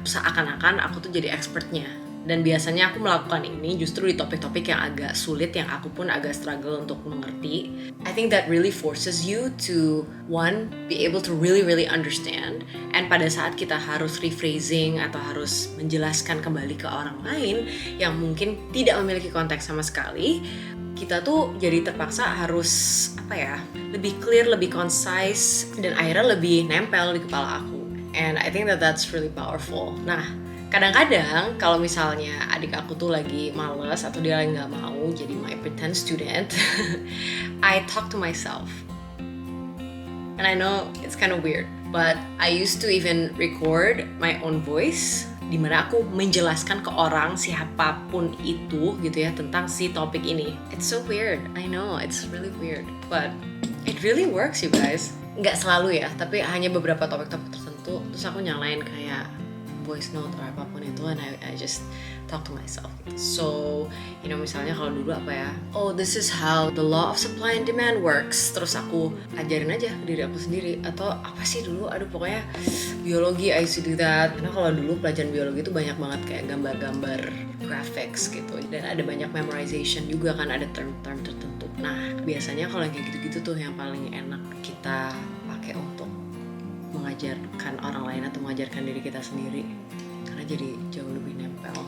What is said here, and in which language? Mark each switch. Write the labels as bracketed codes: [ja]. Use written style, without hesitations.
[id] Seakan-akan aku tuh jadi expertnya. Dan biasanya aku melakukan ini justru di topik-topik yang agak sulit, yang aku pun agak struggle untuk mengerti. [en] I think that really forces you to, one, be able to really really understand. [id] And pada saat kita harus rephrasing atau harus menjelaskan kembali ke orang lain yang mungkin tidak memiliki konteks sama sekali, kita tuh jadi terpaksa harus lebih clear, lebih concise, dan akhirnya lebih nempel di kepala aku. [en] And I think that that's really powerful. [id] Nah, kadang-kadang kalau misalnya adik aku tuh lagi males atau dia lagi nggak mau jadi [en] my pretend student, I talk to myself. And I know it's kind of weird, but I used to even record my own voice [id] di mana aku menjelaskan ke orang siapapun itu gitu ya tentang si topik ini. [en] It's so weird, I know, it's really weird, but it really works you guys. [id] Nggak selalu ya, tapi hanya beberapa topik-topik tertentu. Terus aku nyalain kayak voice note atau apapun itu, [en] and I just talk to myself. So, you know, [id] misalnya kalau dulu [en] oh, this is how the law of supply and demand works. [id] Terus aku ajarin aja ke diri aku sendiri. Atau apa sih dulu, pokoknya biologi, [en] I used to do that. [id] Karena kalau dulu pelajaran biologi itu banyak banget kayak gambar-gambar graphics gitu. Dan ada banyak memorization juga kan, ada term-term tertentu. Nah, biasanya kalau kayak gitu-gitu tuh yang paling enak kita pakai untuk mengajarkan orang lain atau mengajarkan diri kita sendiri, karena jadi jauh lebih nempel.